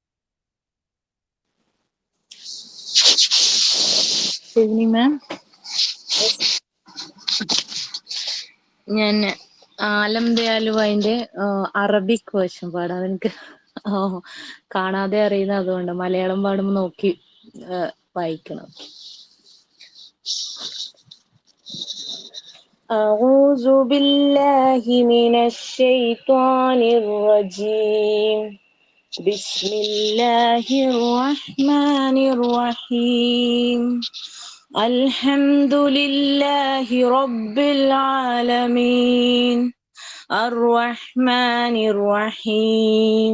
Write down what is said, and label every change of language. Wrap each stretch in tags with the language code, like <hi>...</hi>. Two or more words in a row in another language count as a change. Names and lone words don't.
<ml>മാം, ഞാൻ ആലം ദയാലുവിന്റെ</ml> <en>Arabic version</en> <ml>പാടാം. എനിക്ക് കാണാതെ അറിയുന്ന, അതുകൊണ്ട് മലയാളം പാടുമ്പോൾ നോക്കി വായിക്കണം.</ml> <ar>أعوذ بالله من الشيطان الرجيم. بسم الله الرحمن الرحيم. الحمد لله رب العالمين الرحمن الرحيم</ar>